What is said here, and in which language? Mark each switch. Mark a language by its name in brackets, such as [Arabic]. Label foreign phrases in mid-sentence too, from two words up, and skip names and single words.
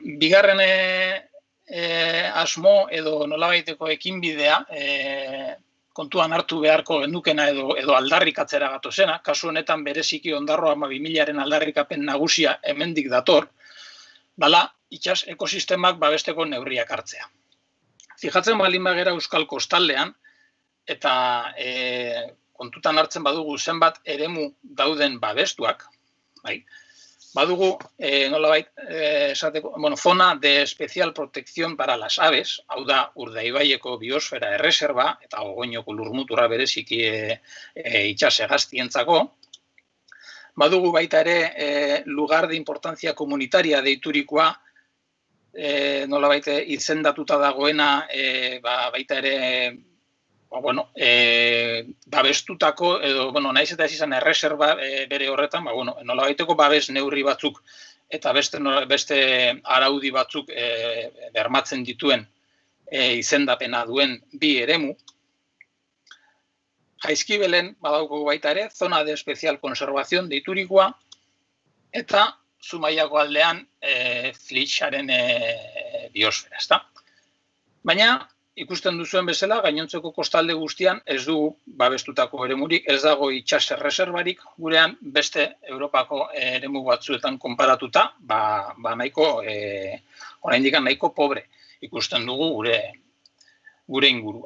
[Basque] Bigarren asmo edo nolabaiteko ekinbidea, kontuan hartu beharko gendukena edo aldarrikatzera gatozena, kasu honetan bereziki Ondarroa 2000aren aldarrikapen nagusia hemendik dator, dala itsas ekosistemak babesteko neurriak hartzea. Fijatzen balin bagera Euskal Kostaldean, eta kontutan hartzen badugu zenbat eremu dauden babestuak, badugu nolabait esateko, [Spanish] zona de especial protección para las aves, [Basque] hau da Urdaibaieko biosfera erreserba, eta Ogoinoko lurmuturra bereziki itsas hegaztientzako, badugu baita ere [Spanish] lugar de importancia comunitaria [Basque] deiturikoa, nolabait izendatuta dagoena baita ere babestutako, edo, naiz eta ez izan erreserba bere horretan, nolabaiteko babes neurri batzuk eta beste araudi batzuk bermatzen dituen izendapena duen bi eremu. Jaizkibelen badauko baita ere, [Spanish] zona de especial conservación [Basque] deiturikoa, eta Zumaiako aldean Flixaren biosfera, ezta? Baina, ikusten duzuen bezala, gainontzeko kostalde guztian ez dugu babestutako eremurik, ez dago itsas erreserbarik gurean beste Europako eremu batzuetan konparatuta, nahiko, oraindik nahiko pobre ikusten dugu gure ingurua.